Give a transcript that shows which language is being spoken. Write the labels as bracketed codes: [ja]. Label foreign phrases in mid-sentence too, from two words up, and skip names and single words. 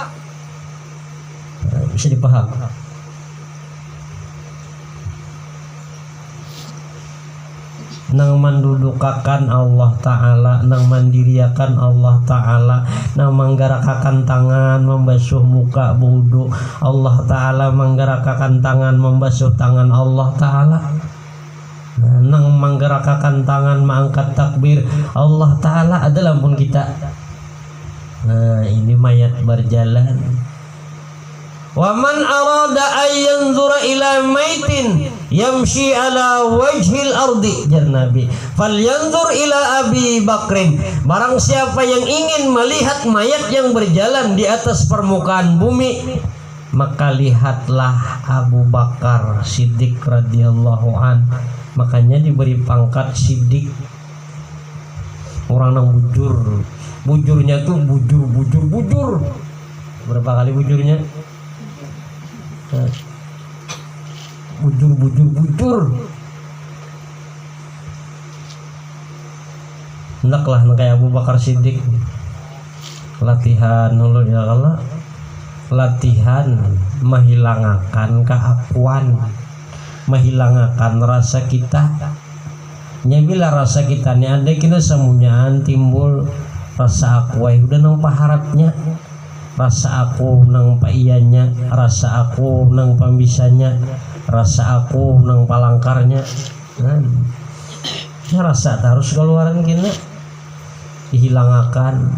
[bjn] Bisa dipaham? Nang mendudukakan Allah Ta'ala, nang mandiriakan Allah Ta'ala, nang menggerakkan tangan membasuh muka wudu Allah Ta'ala, menggerakkan tangan membasuh tangan Allah Ta'ala, nang menggerakkan tangan mengangkat takbir Allah Ta'ala adalah pun kita. Nah, ini mayat berjalan. [ar] ومن أراد أن ينظر إلى ميت يمشي على وجه الأرض, [bjn] jar Nabi, [ar] فلينظر إلى أبي بكر. [id] Barang siapa yang ingin melihat mayat yang berjalan di atas permukaan bumi, maka lihatlah Abu Bakar Siddiq [ar] رضي الله عن. [bjn] Makanya diberi pangkat Siddiq. Orang yang bujur. Bujurnya tuh bujur. Berapa kali bujurnya? Bujur. Hendaklah kayak Abu Bakar Siddiq. Latihan dulu ya Allah. Latihan menghilangkan keakuan, menghilangkan rasa kita. Bila rasa kita ini ada kena semuanya timbul rasa aku udah nang paharatnya. Rasa aku nang paiyanya, rasa aku nang pembisanya, rasa aku nang palangkarnya. Nah, rasa harus keluaran kena dihilangkan.